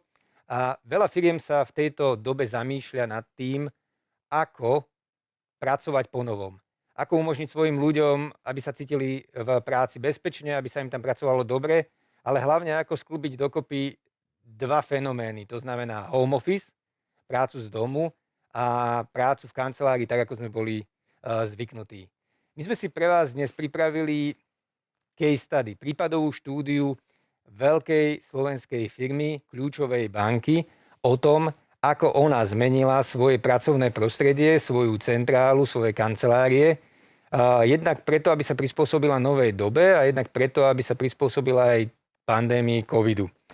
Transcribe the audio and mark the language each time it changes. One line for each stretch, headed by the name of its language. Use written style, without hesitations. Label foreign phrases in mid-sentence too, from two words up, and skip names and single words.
Slovak: A veľa firiem sa v tejto dobe zamýšľa nad tým, ako pracovať po novom. Ako umožniť svojim ľuďom, aby sa cítili v práci bezpečne, aby sa im tam pracovalo dobre, ale hlavne ako sklúbiť dokopy dva fenomény. To znamená
English: home office,
Slovak: prácu z domu, a prácu v kancelárii, tak ako sme boli zvyknutí. My sme si pre vás dnes pripravili
English: case study,
Slovak: prípadovú štúdiu veľkej slovenskej firmy, kľúčovej banky, o tom, ako ona zmenila svoje pracovné prostredie, svoju centrálu, svoje kancelárie, jednak preto, aby sa prispôsobila novej dobe a jednak preto, aby sa prispôsobila aj pandémii covidu.